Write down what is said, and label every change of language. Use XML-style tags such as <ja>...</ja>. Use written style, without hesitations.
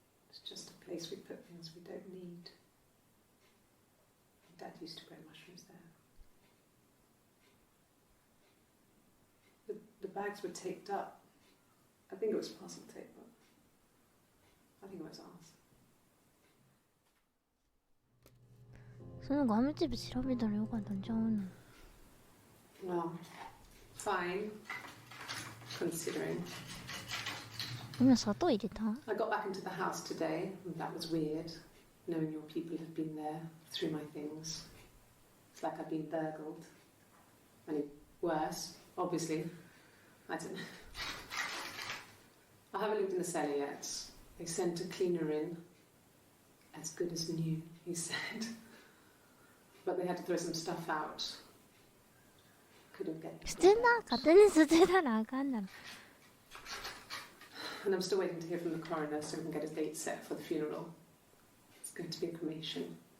<en>It's just a place we put things we don't need. Dad used to grow mushrooms there. The bags were taped up. I think it was parcel tape, but I think it was ours.</en> <ja>そのガムテープ調べたらよかったんちゃうの。</ja> <en>Well, fine, considering.</en> <ja>今砂糖入れた？</ja> <en>I got back into the house today, and that was weird, knowing your people have been there through my things. It's like I've been burgled. I mean, worse, obviously. I don't know. I haven't looked in the cellar yet. They sent a cleaner in. As good as new, he said. But they had to throw some stuff out. Couldn't get it.</en> <ja>捨てな、勝手に捨てたらあかんだろ。</ja> <en>And I'm still waiting to hear from the coroner so we can get a date set for the funeral. It's going to be a cremation.</en>